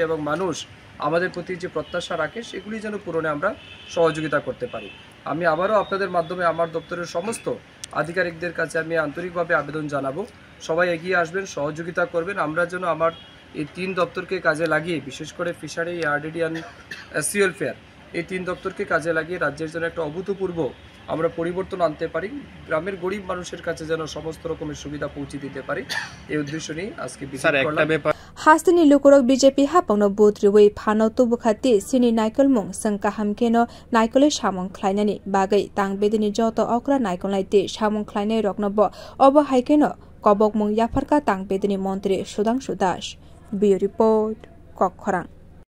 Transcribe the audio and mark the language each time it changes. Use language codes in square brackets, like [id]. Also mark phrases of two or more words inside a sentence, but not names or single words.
[bn] এবং মানুষ আমাদের প্রতি যে প্রত্যাশা রাখে সেগুলি যেন পূরণে আমরা সহযোগিতা করতে পারি আমি আবারও আপনাদের মাধ্যমে আমার দপ্তরের সমস্ত আধিকারিকদের কাছে আমি আন্তরিকভাবে আবেদন জানাবো সবাই এগিয়ে আসবেন সহযোগিতা করবেন আমরা যেন আমার এই 3 দপ্তরকে কাজে লাগিয়ে বিশেষ করে [en] fishery RDD and SC welfare [bn] এই 3 দপ্তরকে কাজে লাগিয়ে রাজ্যের জন্য একটা অভূতপূর্ব আমরা পরিবর্তন আনতে পারি গ্রামের গরিব মানুষের কাছে যেন সমস্ত রকমের সুবিধা পৌঁছে দিতে পারি এই উদ্দেশ্য নিয়ে আজকে ভিজিট করলাম [trp] Hastini lukurok BJP hapangno butriwi phano tubukhati sini naikolmung sangka hamkeno naikole samwng khwlainani bagai tangbedeni joto okra naikolnai te samwng khwlainai rokno bo obo haikeno kobokmung yafarka tangbedeni montri Sudhangshu [en] Bureau report [trp] Khwrang